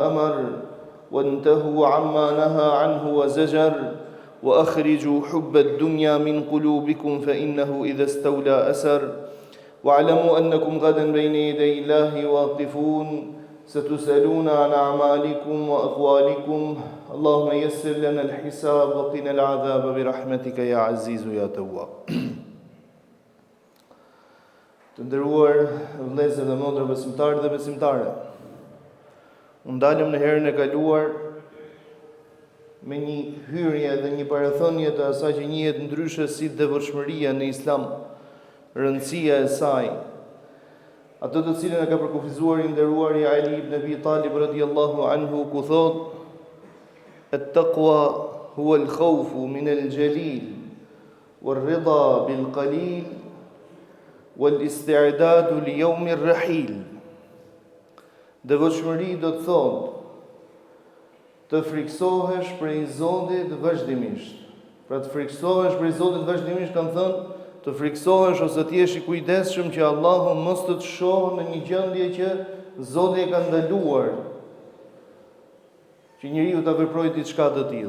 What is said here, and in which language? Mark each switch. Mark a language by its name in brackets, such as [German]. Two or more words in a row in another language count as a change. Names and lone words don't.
[Arabic] أمر وانتهوا عما نهى عنه وزجر وأخرجوا حب الدنيا من قلوبكم فإنه إذا استولى أسر واعلموا أنكم غدا بين يدي الله واقفون ستسألون عن أعمالكم وأقوالكم اللهم يسر لنا الحساب وقنا العذاب برحمتك يا عزيز يا تواب. [Albanian] Të nderuar vëllezër dhe motra besimtarë dhe besimtare, u ndalëm në herën e kaluar me një hyrje dhe një parathënie të asaj që njihet ndryshe si devotshmëria në Islam, rëndësia e saj, ato të cilën e ka përkufizuar i nderuari Ali ibn Abi Talib [Arabic] رضي الله عنه, [Albanian] ku thot: [Arabic] "التقوى هو الخوف من الجليل والرضا بالقليل والاستعداد ليوم الرحيل." [Albanian] Devotshmëri do të thotë të friksohesh prej Zotit vazhdimisht. Pra të friksohesh prej Zotit vazhdimisht, kanë thënë, të friksohesh ose të jesh i kujdesshëm që Allahu mos të shohë në një gjendje që Zoti e ka ndaluar që njeriu ta veprojë diçka të tillë.